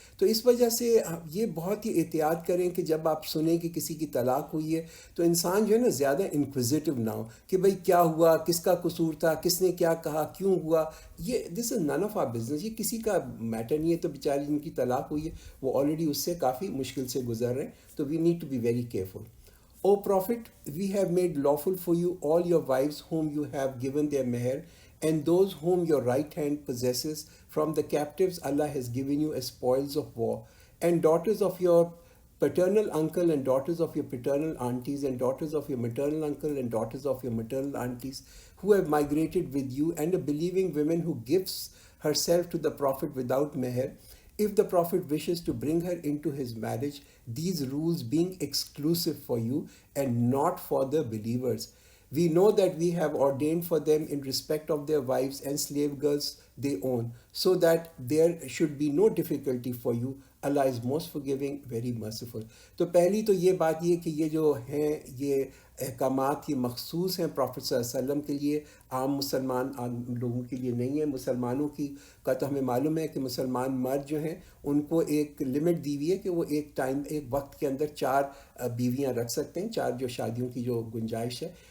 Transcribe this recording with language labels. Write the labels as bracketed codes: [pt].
[ur] تو اس وجہ سے یہ بہت ہی احتیاط کریں کہ جب آپ سنیں کہ کسی کی طلاق ہوئی ہے تو انسان جو ہے نا زیادہ انکویزیٹو نہ ہو کہ بھئی کیا ہوا، کس کا قصور تھا، کس نے کیا کہا، کیوں ہوا. یہ [en] this is none of our business, [ur] یہ کسی کا میٹر نہیں ہے. تو بیچاری جن کی طلاق ہوئی ہے وہ آلریڈی اس سے کافی مشکل سے گزر رہے ہیں. [en] تو we need to be very careful. O Prophet, we have made lawful for you all your wives whom you have given their meher, and those whom your right hand possesses from the captives Allah has given you as spoils of war, and daughters of your paternal uncle and daughters of your paternal aunties and daughters of your maternal uncle and daughters of your maternal aunties who have migrated with you, and a believing woman who gives herself to the Prophet without meher, if the Prophet wishes to bring her into his marriage, these rules being exclusive for you and not for the believers. We know that we have ordained for them in respect of their wives and slave girls they own, so that there should be no difficulty for you. Allah is most forgiving, very merciful. [ur] تو پہلی تو یہ بات یہ کہ یہ جو ہیں یہ احکامات یہ مخصوص ہیں پروفیٹ صلی اللہ علیہ وسلم کے لیے، عام عام لوگوں کے لیے نہیں ہے. مسلمانوں کا تو ہمیں معلوم ہے کہ مسلمان مرد جو ہیں ان کو ایک لمٹ دی ہوئی ہے کہ وہ ایک وقت کے اندر 4 بیویاں رکھ سکتے ہیں، 4 جو شادیوں کی جو گنجائش ہے.